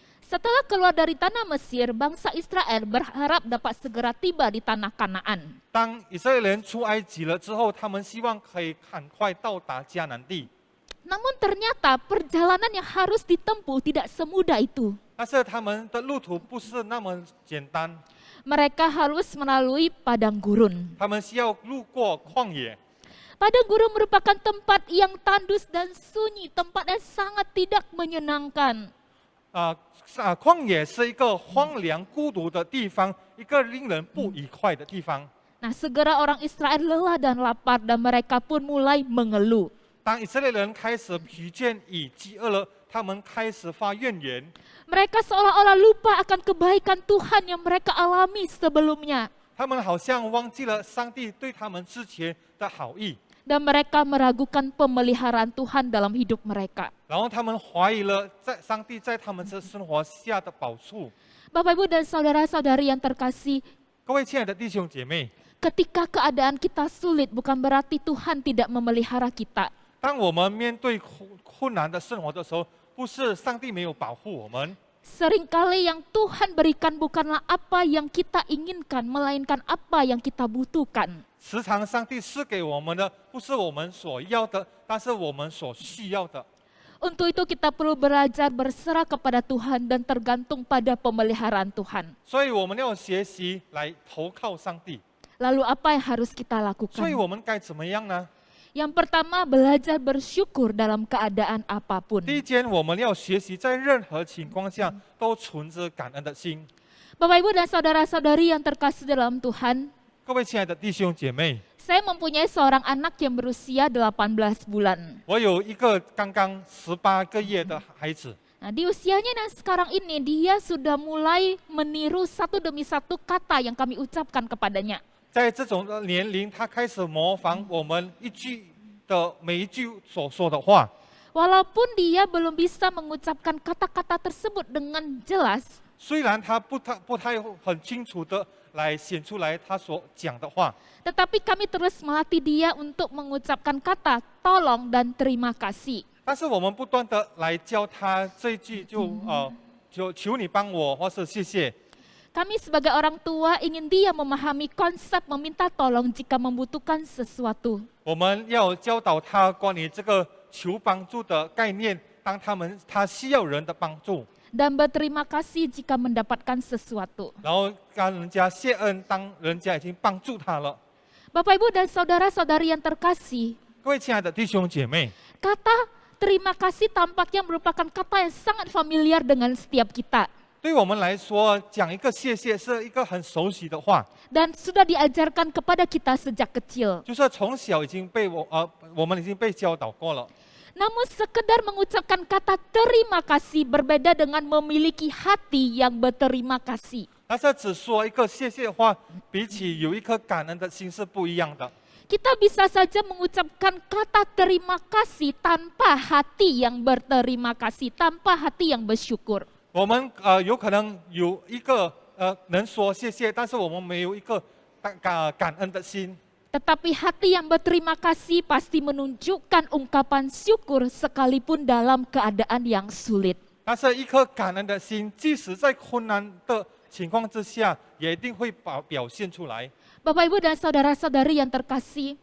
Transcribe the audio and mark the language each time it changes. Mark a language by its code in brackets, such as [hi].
[id] Setelah keluar dari tanah Mesir, bangsa Israel berharap dapat segera tiba di tanah Kanaan. [zh] 当以色列人出埃及了之后，他们希望可以很快到达迦南地， [id] Namun ternyata perjalanan yang harus ditempuh tidak semudah itu. [zh] 但是他们的路途不是那么简单， [id] Mereka harus melalui padang gurun. [zh] 他们需要路过旷野。 [id] Padang gurun merupakan tempat yang tandus dan sunyi, tempat yang sangat tidak menyenangkan. [zh] 旷野是一个荒凉孤独的地方，一个令人不愉快的地方。 [id] Nah, segera orang Israel lelah dan lapar dan mereka pun mulai mengeluh. [zh] 当以色列人开始疲倦与饥饿了，他们开始发怨言。 [id] Mereka seolah-olah lupa akan kebaikan Tuhan yang mereka alami sebelumnya. [zh] 他们好像忘记了上帝对他们之前的好意， [id] Dan mereka meragukan pemeliharaan Tuhan dalam hidup mereka. [zh] 然后他们怀疑了上帝在他们的生活下的保护。 [id] Bapak Ibu dan saudara-saudari yang terkasih, [zh] 各位亲爱的弟兄姐妹， [id] ketika keadaan kita sulit bukan berarti Tuhan tidak memelihara kita. [zh] 当我们面对困难的生活的时候，不是上帝没有保护我们， [id] Seringkali yang Tuhan berikan bukanlah apa yang kita inginkan, melainkan apa yang kita butuhkan. [zh] 时常上帝赐给我们的不是我们所要的，但是我们所需要的。 [id] Untuk itu kita perlu belajar berserah kepada Tuhan dan tergantung pada pemeliharaan Tuhan. [zh] 所以我们要学习来投靠上帝。 [id] Lalu apa yang harus kita [zh] 所以 [id] lakukan? [zh] 我们该怎么样呢？ [id] Yang pertama, belajar bersyukur dalam keadaan apapun. [zh] 第一件，我们要学习在任何情况下都存着感恩的心。 [id] Bapak Ibu dan saudara-saudari yang terkasih dalam Tuhan, [zh] 各位亲爱的弟兄姐妹， [id] saya mempunyai seorang anak yang berusia 18 bulan. [zh] 我有一个刚刚18个月的孩子， [id] Nah, di usianya yang sekarang ini dia sudah mulai meniru satu demi satu kata yang kami ucapkan kepadanya. [zh] 在这种年龄，他开始模仿我们每一句所说的话。 [id] Walaupun dia belum bisa mengucapkan kata-kata tersebut dengan jelas, [zh] 虽然他不太很清楚的来显出来他所讲的话， [id] tetapi kami terus melatih dia untuk mengucapkan kata tolong dan terima kasih. [zh] 但是我们不断的来教他这一句就求你帮我，或是谢谢。 [id] Kami sebagai orang tua ingin dia memahami konsep meminta tolong jika membutuhkan sesuatu. [zh] 我们要教导他关于这个求帮助的概念，当他需要人的帮助， [id] Dan berterima kasih jika mendapatkan sesuatu. [zh] 然后跟人家谢恩，当人家已经帮助他了。 [id] Bapak Ibu dan saudara-saudari yang terkasih, [zh] 各位亲爱的弟兄姐妹， [id] kata terima kasih tampaknya merupakan kata yang sangat familiar dengan setiap kita. [zh] 对我们来说，讲一个谢谢是一个很熟悉的话， [id] dan sudah diajarkan kepada kita sejak kecil. [zh] 就是从小已经被我们已经被教导过了。 [id] Namun sekedar mengucapkan kata terima kasih berbeda dengan memiliki hati yang berterima kasih. [zh] 但是只说一个谢谢的话，比起有一颗感恩的心是不一样的。 [id] Kita bisa saja mengucapkan kata terima kasih tanpa hati yang berterima kasih, tanpa hati yang bersyukur. [zh] 我们有可能有一个能说谢谢，但是我们没有一个感恩的心。 [id] Tetapi hati yang berterima kasih pasti menunjukkan ungkapan syukur sekalipun dalam keadaan yang sulit. [zh] 但是一颗感恩的心，即使在困难的情况之下，也一定会表现出来。 [id] Bapak Ibu dan saudara-saudari yang terkasih,